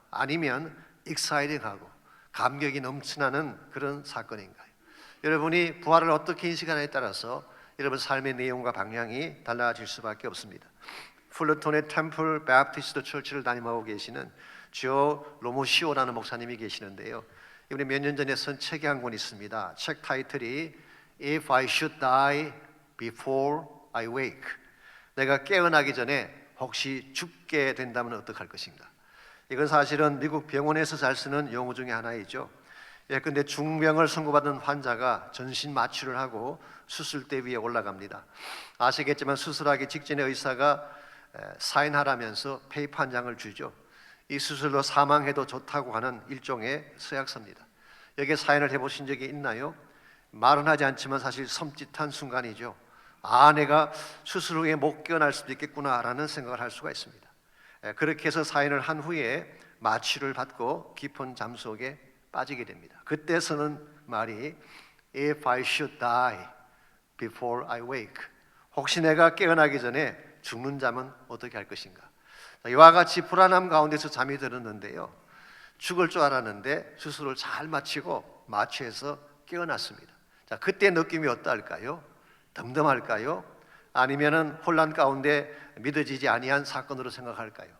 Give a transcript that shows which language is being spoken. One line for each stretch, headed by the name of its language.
Korean: 아니면 익사이딩하고 감격이 넘치나는 그런 사건인가요? 여러분이 부활을 어떻게 인식하느냐에 따라서 여러분 삶의 내용과 방향이 달라질 수밖에 없습니다. 풀러톤의 템플 베프티스트 처치를 담임하고 계시는 조 로모시오라는 목사님이 계시는데요. 이분이 몇 년 전에 쓴 책이 한 권 있습니다. 책 타이틀이
English: If I should die before I wake.
Korean: 내가 깨어나기 전에 혹시 죽게 된다면 어떡할 것인가? 이건 사실은 미국 병원에서 잘 쓰는 용어 중에 하나이죠. 예컨대 중병을 선고받은 환자가 전신 마취를 하고 수술대 위에 올라갑니다. 아시겠지만 수술하기 직전에 의사가 사인하라면서 페이퍼 한 장을 주죠. 이 수술로 사망해도 좋다고 하는 일종의 서약서입니다. 여기에 사인을 해보신 적이 있나요? 말은 하지 않지만 사실 섬찟한 순간이죠. 아, 내가 수술 후에 못 깨어날 수도 있겠구나라는 생각을 할 수가 있습니다. 그렇게 해서 사인을 한 후에 마취를 받고 깊은 잠 속에 빠지게 됩니다. 그때 쓰는 말이
English: If I should die before I wake.
Korean: 혹시 내가 깨어나기 전에 죽는 잠은 어떻게 할 것인가? 이와 같이 불안함 가운데서 잠이 들었는데요. 죽을 줄 알았는데 수술을 잘 마치고 마취해서 깨어났습니다. 자, 그때 느낌이 어떨까요? 덤덤할까요? 아니면은 혼란 가운데 믿어지지 아니한 사건으로 생각할까요?